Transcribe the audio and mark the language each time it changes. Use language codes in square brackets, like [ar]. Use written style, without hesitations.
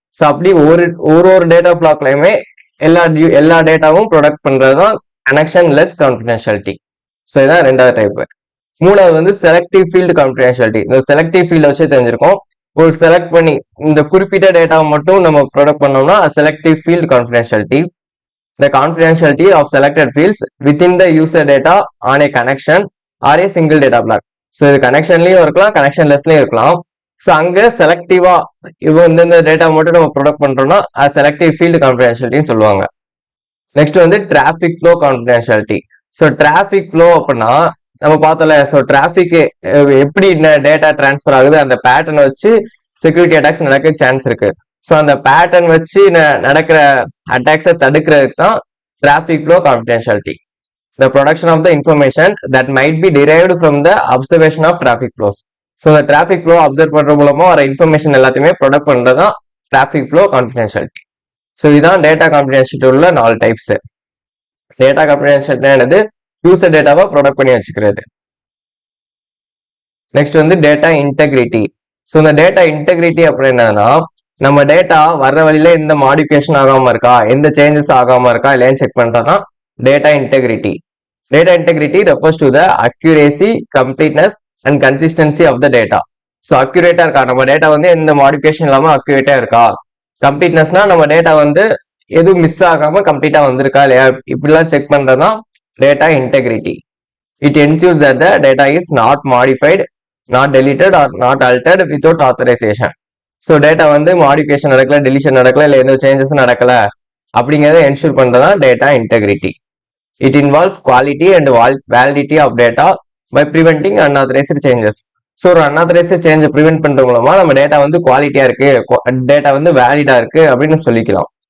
[ta] So அப்படி ஒரு data பிளாக்லயுமே எல்லா டேட்டாவும் ப்ரொடக்ட் பண்றது தான் கனெக்ஷன்லெஸ் கான்ஃபிடென்ஷியாலிட்டி. ஸோ இதான் 2வது டைப். 3வது வந்து செலக்டிவ் ஃபீல்டு கான்ஃபிடென்ஷியாலிட்டி. இந்த செலக்டிவ் ஃபீல்ட வச்சு தெரிஞ்சிருக்கோம். ஒரு செலக்ட் பண்ணி இந்த குறிப்பிட்ட டேட்டாவை மட்டும் நம்ம ப்ரொடக்ட் பண்ணோம்னா selective field confidentiality. [en] The confidentiality of selected fields within the user data on a connection or a single data block. [ta] So இது கனெக்ஷன்லயும் இருக்கலாம், கனெக்ஷன்லெஸ்லயும் இருக்கலாம். ஸோ அங்க செலக்டிவா இப்போ இந்த டேட்டா மட்டும் நம்ம ப்ரொடக்ட் பண்றோம்னா செலக்டிவ் ஃபீல்டு கான்ஃபிடென்ஷியாலிட்டின்னு சொல்லுவாங்க. நெக்ஸ்ட் வந்து traffic flow confidentiality. So traffic flow அப்படின்னா நம்ம பார்த்தோம்ல, ஸோ டிராஃபிக் எப்படி டேட்டா டிரான்ஸ்ஃபர் ஆகுது அந்த பேட்டர்னை வச்சு செக்யூரிட்டி அட்டாக்ஸ் நடக்க சான்ஸ் இருக்கு. ஸோ அந்த பேட்டர்ன் வச்சு நடக்கிற அட்டாக்ஸை தடுக்கிறதுக்கு தான் traffic flow confidentiality. [en] The production of the information that might be derived from the observation of traffic flows. [ta] So இந்த டிராஃபிக் ஃப்ளோ அப்சர்வ் பண்ற மூலமா வர இன்ஃபர்மேஷன் எல்லாத்தையுமே ப்ரொடக்ட் பண்றதுதான் டிராஃபிக் ஃப்ளோ கான்ஃபிடென்ஷியாலிட்டி. ஸோ இதுதான் டேட்டா கான்ஃபிடென்ஷியாலிட்டி உள்ள 4 டைப்ஸ். டேட்டா கான்ஃபிடென்ஷியாலிட்டி யூசர் டேட்டாவை product பண்ணி வச்சுக்கிறது. நெக்ஸ்ட் வந்து டேட்டா இன்டெகிரிட்டி. ஸோ இந்த டேட்டா இன்டெகிரிட்டி அப்படின்னா நம்ம டேட்டா வர்ற வழியில எந்த மாடிஃபிகேஷன் ஆகாம இருக்கா, எந்த சேஞ்சஸ் ஆகாம இருக்கா இல்லையான்னு செக் பண்றதுதான் data integrity. [en] Data integrity refers to the accuracy, completeness and consistency of the data. [ta] So accurate இருக்கா, நம்ம டேட்டா வந்து எந்த மாடிஃபிகேஷன் இல்லாம அக்யூரேட்டா இருக்கா. கம்ப்ளீட்னஸ்னா நம்ம டேட்டா வந்து எதுவும் மிஸ் ஆகாம கம்ப்ளீட்டா வந்திருக்கா இல்லையா, இப்படிலாம் செக் பண்றதுதான் data integrity. [en] It ensures that the data is not modified, not deleted or not altered without authorization. [ta] So data வந்து மாடிஃபிகேஷன் நடக்கல, டெலிஷன் நடக்கல, இல்லை எந்த சேஞ்சஸும் நடக்கல அப்படிங்கிறத என்ஷூர் பண்றதுதான் data integrity. [en] It involves quality and validity of data by preventing unauthorised changes. [ta] So ஒரு unauthorised சேஞ்சை prevent பண்றது மூலமா நம்ம டேட்டா வந்து குவாலிட்டியா இருக்கு, டேட்டா வந்து வேலிடா இருக்கு அப்படின்னு சொல்லிக்கலாம்.